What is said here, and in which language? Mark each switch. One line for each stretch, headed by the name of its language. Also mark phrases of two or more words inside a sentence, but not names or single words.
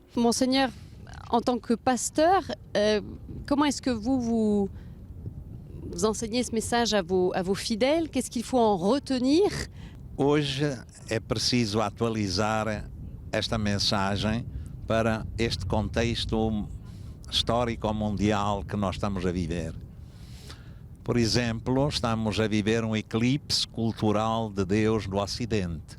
French: Monseigneur, en tant que pasteur, comment est-ce que vous enseignez ce message à vos fidèles? Qu'est-ce qu'il faut en retenir?
Portuguese: Hoje é preciso atualizar esta mensagem para este contexto histórico mundial que nós estamos a viver. Por exemplo, estamos a viver um eclipse cultural de Deus no Ocidente.